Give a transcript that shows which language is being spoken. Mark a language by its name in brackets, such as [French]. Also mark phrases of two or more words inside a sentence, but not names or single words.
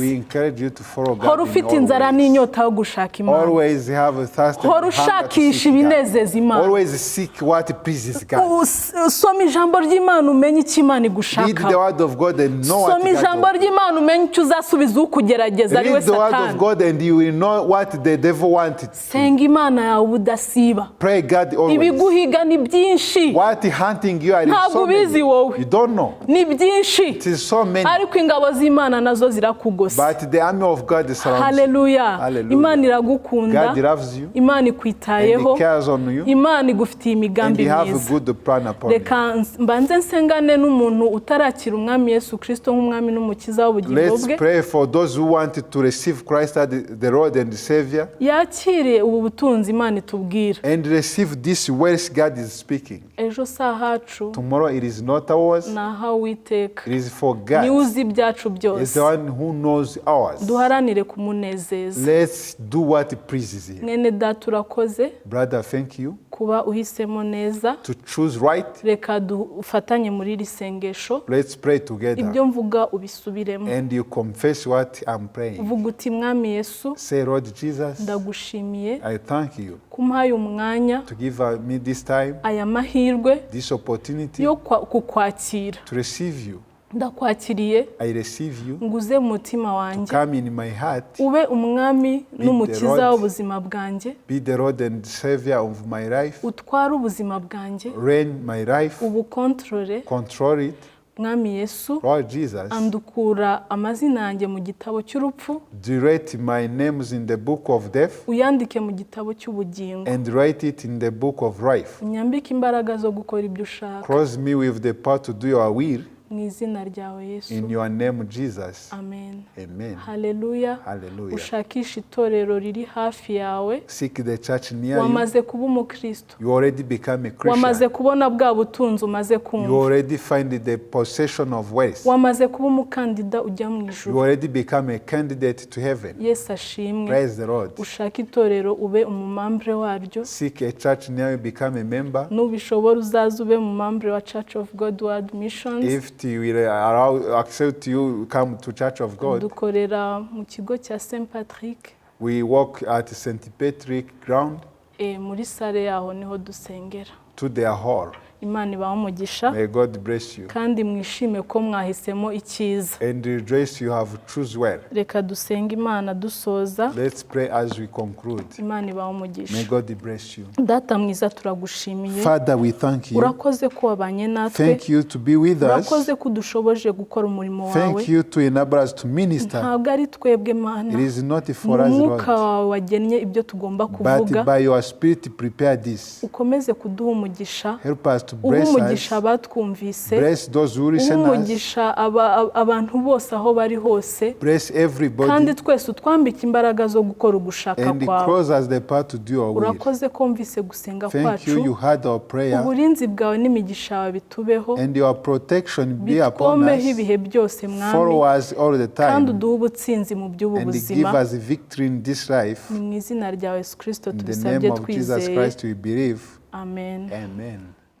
[English] We encourage you to follow God [Kinyarwanda] Hora [English] in [Kinyarwanda] ufite [English] all [Kinyarwanda] inzara [English] ways. [Kinyarwanda] n'inyota yo gushaka Imana. [English] Always have a thirst and [Kinyarwanda] Hora [English] hunger to [Kinyarwanda] ushakisha [English] seek God. [Kinyarwanda] ibinezeza Imana. [English] Always seek what pleases God. [Kinyarwanda] Soma ijambo ry'Imana umenye icyo Imana [English] Read [Kinyarwanda] igushaka. [English] the word of God and know what [Kinyarwanda] Soma [English] God [Kinyarwanda] ijambo [English] wants. [Kinyarwanda] ry'Imana umenye icyo uzasubiza ukugerageza ari we [English] Read the word of [Kinyarwanda] Satani. [English] God and you will know what the devil wanted. [Kinyarwanda] Senga Imana yawe ubudasiba. [English] Pray God always. [Kinyarwanda] Ibiguhiga ni byinshi. [English] What hunting you are is [Kinyarwanda] Ntabwo [English] so [Kinyarwanda] ubizi [English] many. [Kinyarwanda] wowe. [English] You don't know. [Kinyarwanda] Ni byinshi. [English] It is so many. [Kinyarwanda] Ariko ingabo z'Imana nazo zirakugose. [English] But the army of God is surrounding you. [Kinyarwanda] Haleluya. [English] Hallelujah. [Kinyarwanda] Imana iragukunda. [English] God loves you [Kinyarwanda] Imana [English] and [Kinyarwanda] ikwitayeho. [English] He cares on you [Kinyarwanda] Imana igufitiye [English] and [Kinyarwanda] imigambi [English] He have a [Kinyarwanda] myiza. [English] good plan upon you. [Kinyarwanda] Reka mbanze nsengane n'umuntu utarakira umwami Yesu Kristo nk'umwami n'umukiza w'ubugingo [English] Let's [Kinyarwanda] bwe. [English] pray for those who wanted to receive Christ as the Lord and the Savior [Kinyarwanda] Yakire ubu butunzi Imana itubwira. [English] and receive this wealth God is speaking. [Kinyarwanda] Ejo sahacu [English] Tomorrow it is not ours, [Kinyarwanda] naha Uwiteka. [English] it is for [Kinyarwanda] Niwe [English] God. [Kinyarwanda] uzi ibyacu [English] It's [Kinyarwanda] byose. [English] the one who knows ours. [Kinyarwanda] Duharanire kumunezeza. [English] Let's do what pleases Him. [Kinyarwanda] Mwene data urakoze [English] Brother, thank you [Kinyarwanda] kuba uhisemo neza. [English] to choose right. [Kinyarwanda] Reka dufatanye muri iri sengesho. [English] Let's pray together [Kinyarwanda] Ibyo mvuga ubisubiremo. [English] and you confess what I'm praying. [Kinyarwanda] Vuga uti mwami Yesu [English] Say, Lord Jesus, [Kinyarwanda] ndagushimiye [English] I thank you [Kinyarwanda] kumpaye umwanya [English] to give me this time, [Kinyarwanda] aya mahirwe [English] this opportunity [Kinyarwanda] yo kukwakira. [English] to receive you. [Kinyarwanda] Ndakwakiriye [English] I receive you. [Kinyarwanda] nguze mu mutima wanjye. [English] Come in my heart. [Kinyarwanda] Ube umwami n'umukiza [English] Lord. [Kinyarwanda] w'ubuzima bwanjye. [English] Be the Lord and Savior of my life. [Kinyarwanda] Utware ubuzima bwanjye. [English] Reign my life. [Kinyarwanda] Ubukontorore. [English] Control it. [Kinyarwanda] Mwami Yesu [English] Lord Jesus, [Kinyarwanda] andukura amazina yanjye mu gitabo cy'urupfu. [English] write my names in the book of death [Kinyarwanda] Uyandike mu gitabo cy'ubugingo. [English] and write it in the book of life. [Kinyarwanda] Unyambike imbaraga zo gukora ibyo ushaka. [English] Cross me with the power to do your will. [Kinyarwanda] Mu izina ryawe Yesu. [English] In your name, Jesus. [Kinyarwanda] Amen. [English] Amen. [Kinyarwanda] Haleluya. [English] Hallelujah. [Kinyarwanda] Ushakisha itorero riri hafi yawe. [English] Seek the church near you. [Kinyarwanda] Wamaze kuba umukristo. [English] You already become a [Kinyarwanda] Wamaze [English] Christian. [Kinyarwanda] kubona bwa butunzi umaze [English] You [Kinyarwanda] kumva. [English] already find the possession of wealth. [Kinyarwanda] Wamaze kuba umukandida ujya mu [English] You [Kinyarwanda] ijuru. [English] already become a candidate to heaven. [Kinyarwanda] Yesu ashimwe. [English] Praise the Lord. [Kinyarwanda] Ushaka itorero ube umumambure waryo. [English] Seek a church near you, become a member. [Kinyarwanda] Nubishobora uzaze ube umumambure wa Church of God World Missions. [English] If you will accept you, come to Church of God. [Kinyarwanda] Dukorera mu kigo cya St Patrick. [English] We walk at St. Patrick ground [Kinyarwanda] Muri sale yaho niho dusengera. [English] to their hall. [Kinyarwanda] Imana ibahe umugisha. [English] May God bless you. [Kinyarwanda] Kandi mwishime ko mwahisemo icyiza. [English] And rejoice you have choose well. [Kinyarwanda] Reka dusenge Imana dusoza. [English] Let's pray as we conclude. [Kinyarwanda] Imana ibahe [English] May [Kinyarwanda] umugisha. [English] God bless you. [Kinyarwanda] Data mwiza turagushimiye. [English] Father, we thank you. [Kinyarwanda] Urakoze ko wabanye natwe. [English] Thank you to be with us. [Kinyarwanda] Urakoze ko udushoboje gukora umurimo wawe. [English] Thank you to enable us to minister. [Kinyarwanda] Ntabwo ari twebwe Mana. [English] It is not for us, [Kinyarwanda] Umwuka [English] Lord, [Kinyarwanda] wawe wagennye ibyo tugomba [English] but [Kinyarwanda] kuvuga. [English] by your Spirit prepare this. [Kinyarwanda] Ukomeze kuduha umugisha. [English] Help us to bless [Kinyarwanda] umugisha [English] us, [Kinyarwanda] abatwumvise, [English] bless those who listen us, [Kinyarwanda] umugisha abantu bose aho bari hose, [English] bless [Kinyarwanda] kandi [English] everybody, [Kinyarwanda] twese utwambike imbaraga zo gukora ugushaka [English] and [Kinyarwanda] kwawe. [English] close us the path to do your will. [Kinyarwanda] Urakoze ko wumvise gusenga [English] Thank you, you [Kinyarwanda] kwacu, [English] heard our prayer, [Kinyarwanda] uburinzi bwawe n'imigisha yawe bitubeho, [English] and your protection be upon [Kinyarwanda] bitwomeho [English] us, [Kinyarwanda] ibihe byose mwami, [English] follow us all the [Kinyarwanda] kandi [English] time, [Kinyarwanda] uduhe ubutsinzi mu by'ubu [English] and give [Kinyarwanda] buzima. [English] us victory in this life. [Kinyarwanda] Ni mu izina rya Yesu Kristo [English] In the [Kinyarwanda] tubisabye [English] name of Jesus [Kinyarwanda] twizeye. [English] Christ we believe. [Kinyarwanda] Amen. [English] Amen.